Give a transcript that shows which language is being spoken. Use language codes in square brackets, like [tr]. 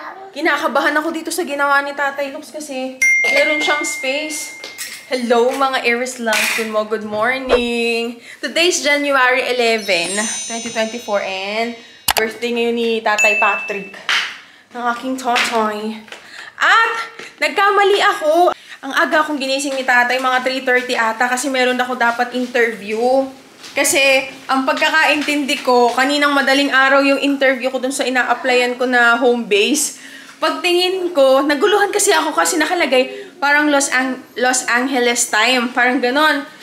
[tl] Kinakabahan ako dito sa ginawa ni Tatay Lux kasi meron siyang space. [en] Hello mga Aries Loves. Good morning! Today's January 11, 2024 and birthday [tl] ngayon ni [en] Tatay Patrick. [tl] Ng aking totoy. At nagkamali ako. Ang aga akong ginising ni Tatay, mga 3:30 ata kasi meron ako dapat interview. Kasi, ang pagkakaintindi ko, kaninang madaling araw yung interview ko dun sa ina-applyan ko na home base. Pagtingin ko, naguluhan kasi ako kasi nakalagay parang Los Angeles time. Parang ganon.